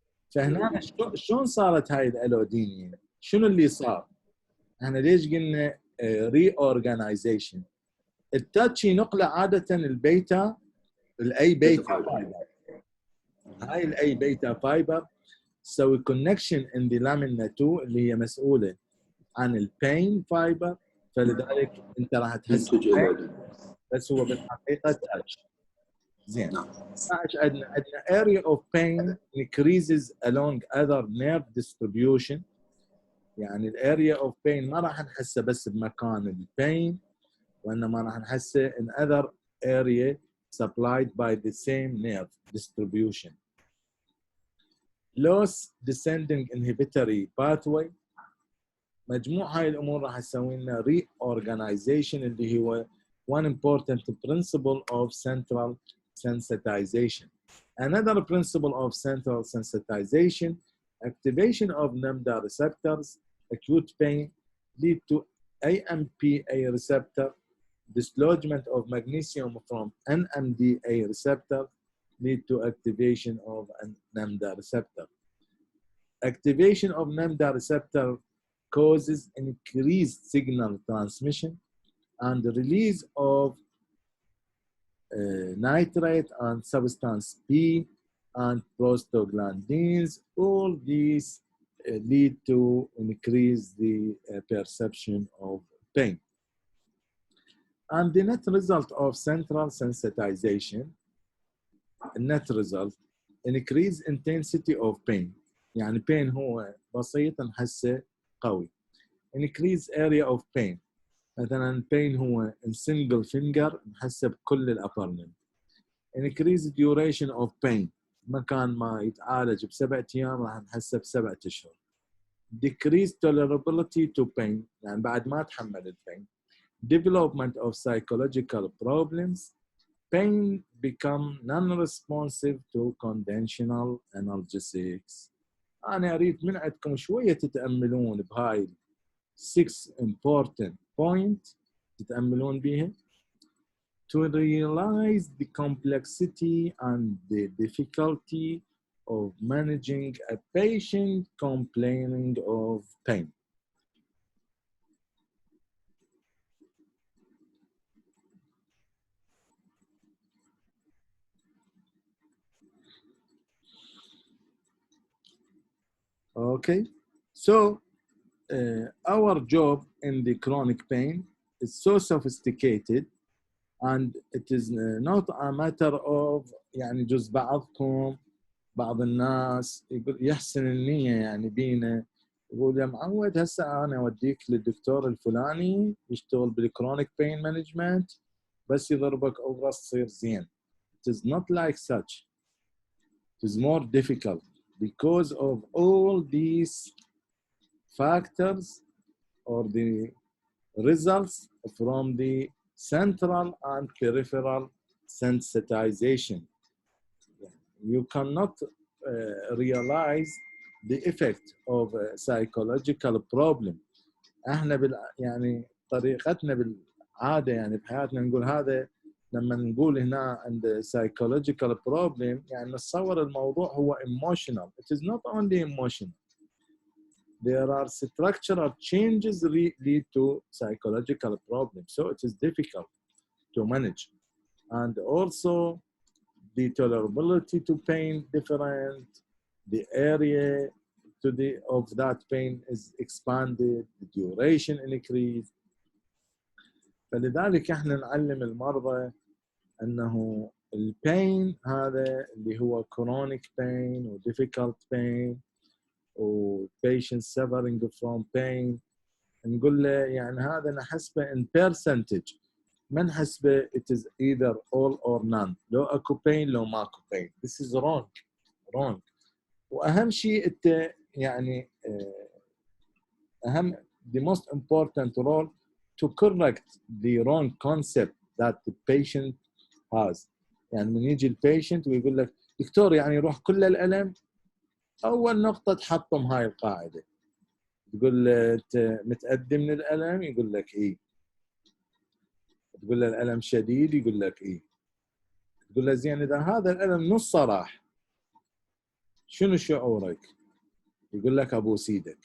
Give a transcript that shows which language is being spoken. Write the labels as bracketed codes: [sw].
[ar] فهنا شلون صارت هاي الالودينيا؟ شنو اللي صار؟ احنا ليش قلنا ري اورجانيزيشن؟ التاتش ينقله عاده البيتا، الاي بيتا فايبر. هاي الاي بيتا فايبر تسوي كونكشن ان ذا لامينا 2 اللي هي مسؤوله عن البين فايبر، فلذلك انت راح تحس بس هو بالحقيقه تاتش. زين. [en] عندنا area of pain increases along other nerve distribution. [ar] يعني الاريا اوف بين ما راح نحسه بس بمكان البين، وانما راح نحسه [en] in other area supplied by the same nerve distribution. Loss descending inhibitory pathway. [ar] مجموع هاي الامور راح تسوي لنا reorganization اللي هو [en] one important principle of central sensitization. Another principle of central sensitization, activation of Namda receptors, acute pain, lead to AMPA receptor, dislodgement of magnesium from NMDA receptor, lead to activation of Namda receptor. Activation of Namda receptor causes increased signal transmission and release of nitrate and substance P and prostaglandins. All these lead to increase the perception of pain. And the net result of central sensitization, net result, increase intensity of pain. [ar] يعني pain هو بسيط نحسه قوي. [en] Increase area of pain. [ar] مثلا pain هو [en] in single finger [ar] نحسه بكل الابرمنت. [en] Increase duration of pain. [ar] مكان ما يتعالج ب7 أيام راح نحسه ب7 أشهر. [en] Decrease tolerability to pain. [ar] يعني بعد ما تحمل البين. [en] Development of psychological problems. Pain become non-responsive to conventional analgesics. [ar] أنا أريد من عندكم شوية تتأملون بهاي 6 [en] important points [ar] تتأملون بيها. [en] To realize the complexity and the difficulty of managing a patient complaining of pain. Okay, so our job in the chronic pain is so sophisticated, and it is not a matter of [ar] يعني جزء بعض الناس يقول يحسن النية يعني بينا يقول يا معود هسه أنا أوديك للدكتور الفلاني يشتغل بالكرونيك بين مانجمنت بس يضربك أوبرس تصير زين. [en] It is not like such. It is more difficult because of all these factors or the results from the central and peripheral sensitization. You cannot realize the effect of a psychological problem. [ar] احنا يعني طريقتنا بالعاده يعني بحياتنا نقول هذا لما نقول هنا عند [en] psychological problem [ar] يعني نتصور الموضوع هو emotional. [en] It is not only emotional. There are structural changes lead to psychological problems. So it is difficult to manage. And also the tolerability to pain different, the area of that pain is expanded, the duration increased. [ar] فلذلك احنا نعلم المرضى انه البين هذا اللي هو [en] chronic pain [ar] و [en] difficult pain [ar] و [en] patient suffering from pain [ar] نقول له يعني هذا نحسبه [en] in percentage [ar] ما نحسبه [en] it is either all or none. [ar] لو اكو pain لو ماكو pain. [en] This is wrong. [ar] واهم شيء انت يعني اهم [en] the most important role to correct the wrong concept that the patient has. [ar] يعني من يجي البيشنت ويقول لك دكتور يعني يروح كل الالم، اول نقطه تحطم هاي القاعده. تقول له انت متأذي من الالم؟ يقول لك ايه. تقول له الالم شديد؟ يقول لك ايه. تقول له زين اذا هذا الالم نصه راح شنو شعورك؟ يقول لك ابوس ايدك.